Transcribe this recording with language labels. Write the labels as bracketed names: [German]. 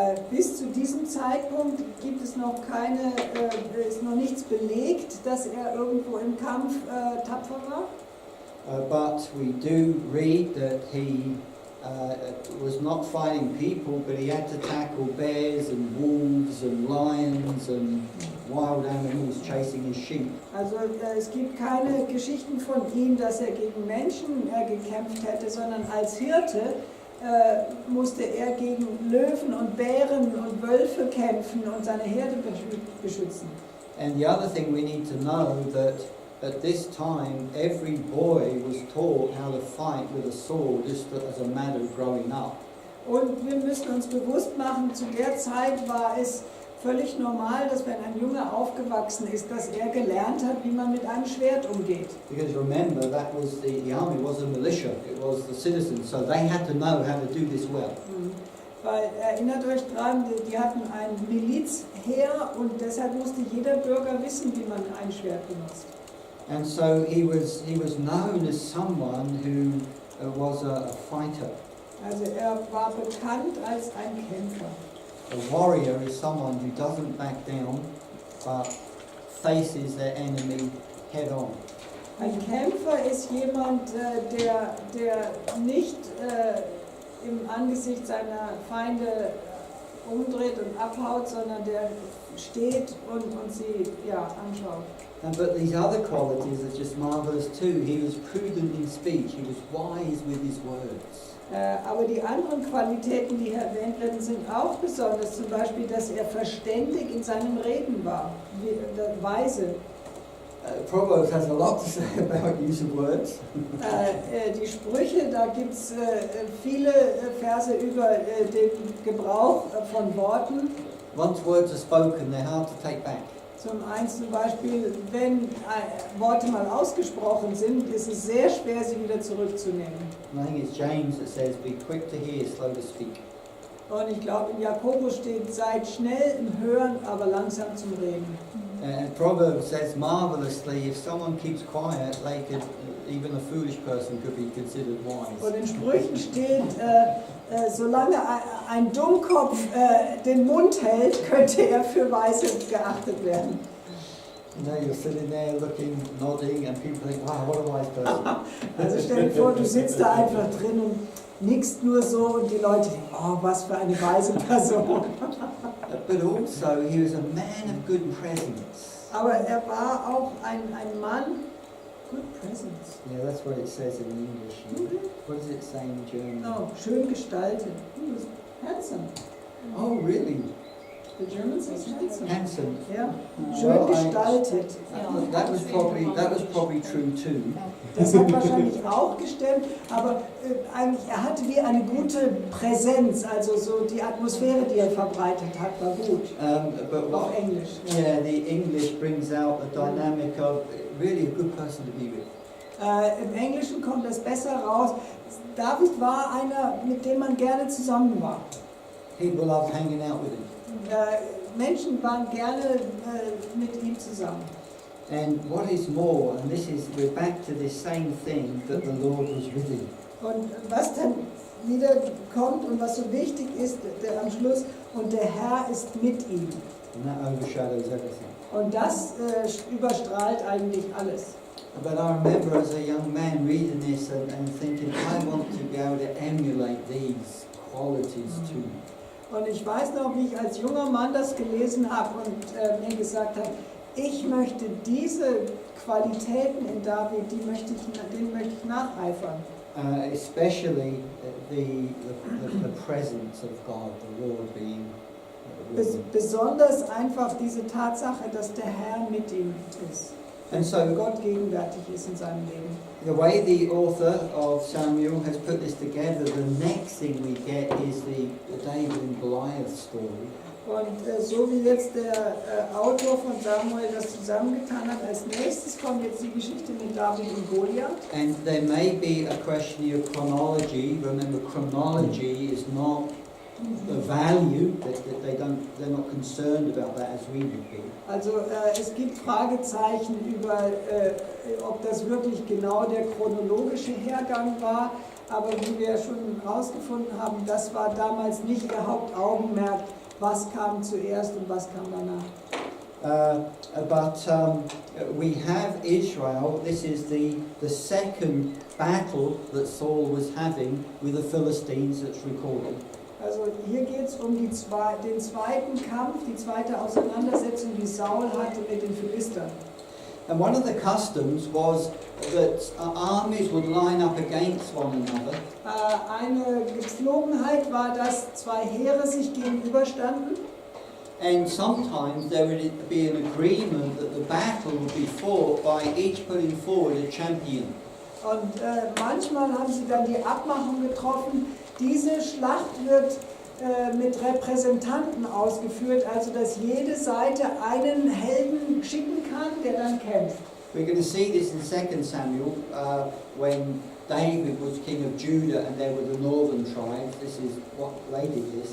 [German] Bis zu diesem Zeitpunkt gibt es noch ist noch nichts belegt, dass er irgendwo im Kampf tapfer war. [English] But we do read that he was not fighting people, but he had to tackle bears and wolves and lions and wild animals chasing his sheep. [German] Also es gibt keine Geschichten von ihm, dass er gegen Menschen gekämpft hätte, sondern als Hirte musste er gegen Löwen und Bären und Wölfe kämpfen und seine Herde beschützen. [English] And the other thing we need to know that at this time every boy was taught how to fight with a sword just as a matter of growing up. [German] Und wir müssen uns bewusst machen, zu der Zeit war es völlig normal, dass wenn ein Junge aufgewachsen ist, dass er gelernt hat, wie man mit einem Schwert umgeht. [English] Because remember, that was the army was a militia, it was the citizens, so they had to know how to do this well. [German] Weil erinnert euch dran, die hatten ein Milizheer und deshalb musste jeder Bürger wissen, wie man ein Schwert benutzt. [English] And so he was known as someone who was a fighter. [German] Also er war bekannt als ein Kämpfer. [English] A warrior is someone who doesn't back down, but faces their enemy head on. [German] Ein Kämpfer ist jemand, der nicht im Angesicht seiner Feinde umdreht und abhaut, sondern der steht und sie anschaut. [English] But these other qualities are just marvelous too. He was prudent in speech, he was wise with his words. [German] Aber die anderen Qualitäten, die hier erwähnt werden, sind auch besonders. Zum Beispiel, dass er verständig in seinem Reden war, weise. [English] Proverbs has a lot to say about use of words. [German] Die Sprüche, da gibt es viele Verse über den Gebrauch von Worten. [English] Once words are spoken, they're hard to take back. [German] Zum Beispiel, wenn Worte mal ausgesprochen sind, ist es sehr schwer, sie wieder zurückzunehmen. [English] And I think it's James that says, be quick to hear, slow to speak. [German] Und ich glaube, in Jakobus steht, seid schnell im Hören, aber langsam zum Reden. [English] And Proverbs says marvelously, if someone keeps quiet, they could, even a foolish person could be considered wise. [German] Und in Sprüchen steht, solange ein Dummkopf den Mund hält, könnte er für weise geachtet werden. [English] You know, you're sitting there looking, nodding, and people think, wow, what a wise person. [German] Also stell dir vor, du sitzt da einfach drin und nickst nur so und die Leute denken, oh, was für eine weise Person. [English] But also, he was a man of good presence. [German] Aber er war auch ein Mann, [English] good presence. Yeah, that's what it says in English. What does it say in German? [German] Oh, schön gestaltet. [English] He was handsome. Oh, really? The German says handsome. Handsome. [German] Ja, schön gestaltet. [English] That was probably true too. [German] Das hat wahrscheinlich auch gestimmt, aber eigentlich, er hatte wie eine gute Präsenz, also so die Atmosphäre, die er verbreitet hat, war gut. [English] But [German] Auf Englisch. [English] yeah, the English brings out the dynamic of really a good person to be with. [German] Im Englischen kommt das besser raus. David war einer, mit dem man gerne zusammen war. [English] People loved hanging out with him. [German] Menschen waren gerne mit ihm zusammen. [English] And what is more, and we're back to this same thing, that the Lord was with him. [German] Und was dann wieder kommt und was so wichtig ist am Schluss, und der Herr ist mit ihm. [English] And that overshadows everything. [German] Und das überstrahlt eigentlich alles. [English] But I remember as a young man reading this and thinking, I want to be able to emulate these qualities too. [German] Und ich weiß noch, wie ich als junger Mann das gelesen habe und mir gesagt habe, ich möchte diese Qualitäten in David, denen möchte ich nacheifern. [English] Especially the presence of God, the Lord being with him. [German] Besonders einfach diese Tatsache, dass der Herr mit ihm ist. [English] And so [German] Gott gegenwärtig ist in seinem Leben. [English] the way the author of Samuel has put this together, the next thing we get is the David and Goliath story. [German] Und so wie jetzt der Autor von Samuel das zusammengetan hat, als nächstes kommt jetzt die Geschichte mit David und Goliath. [English] And there may be a question of chronology. Remember, chronology is not a value. They're not concerned about that as we would be. [German] Also es gibt Fragezeichen über, ob das wirklich genau der chronologische Hergang war. Aber wie wir schon herausgefunden haben, das war damals nicht ihr Hauptaugenmerk, was kam zuerst und was kam danach. [English] But we have Israel. This is the second battle that Saul was having with the Philistines that's recorded. [German] Also hier geht es um den zweiten Kampf, die zweite Auseinandersetzung, die Saul hatte mit den Philistern. [English] And one of the customs was that armies would line up against one another. [German] Eine Gepflogenheit war, dass zwei Heere sich gegenüberstanden. [English] And sometimes there would be an agreement that the battle would be fought by each putting forward a champion. [German] Und manchmal haben sie dann die Abmachung getroffen, diese Schlacht wird mit Repräsentanten ausgeführt, also dass jede Seite einen Helden schicken kann, der dann kämpft. [English] We're going to see this in 2 Samuel when David was king of Judah and there were the northern tribes. This is what they did this.